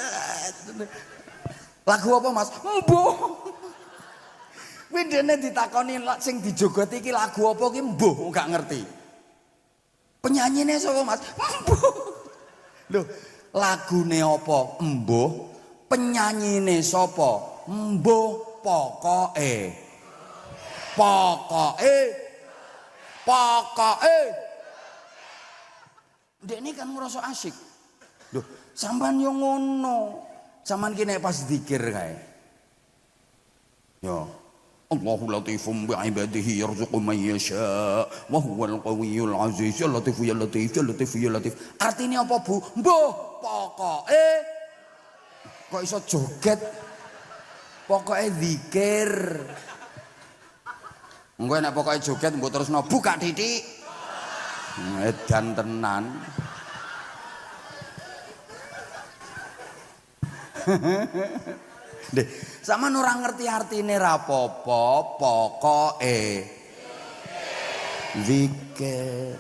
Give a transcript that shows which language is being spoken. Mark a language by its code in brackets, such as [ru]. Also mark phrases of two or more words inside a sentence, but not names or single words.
[jv] lagu apa Mas mbuh kuwi dene ditakoni sing dijogoti iki lagu apa ki mbuh gak ngerti penyanyine sapa Mas mbuh lho lagune apa mbuh penyanyine sapa mbuh pokoke ndekne kan ngrasa asik lho sampean yo ngono sampean ki nek pas zikir kae yo [ar] الله لطيف بعباده يرزق من يشاء وهو القوي العزيز يا لطيف يا لطيف يا لطيف يا لطيف [jv] artine apa Bu mbuh pokoke kok iso joget pokoke zikir engko nek pokoke joget mbok terusno buka titik edan tenan Deh, sampean ora ngerti artine ra apa-apa, pokoke zikir.